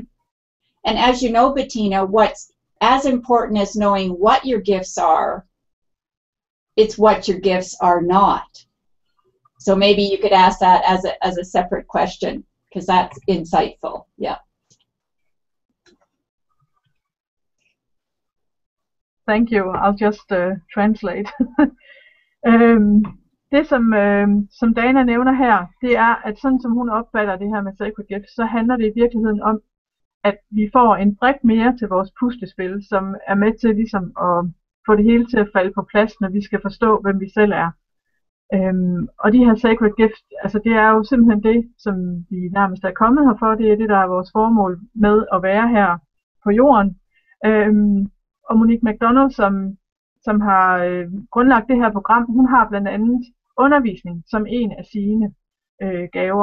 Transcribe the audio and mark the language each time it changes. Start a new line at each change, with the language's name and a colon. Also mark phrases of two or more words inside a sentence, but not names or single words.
English: And as you know, Bettina, what's as important as knowing what your gifts are, it's what your gifts are not. So maybe you could ask that as a separate question, because that's insightful. Yeah. Thank you. I'll just translate.
Danish: Det som Dana nævner her, det er, at sådan som hun opfatter det her med sacred gift, så handler det i virkeligheden om, at vi får en brik mere til vores puslespil, som er med til ligesom at få det hele til at falde på plads, når vi skal forstå, hvem vi selv er. Og de her sacred gifts, altså det er jo simpelthen det, som vi nærmest er kommet her for. Det er det, der er vores formål med at være her på jorden. Og Monique McDonald, som har grundlagt det her program, hun har blandt andet undervisning som en af sine gaver.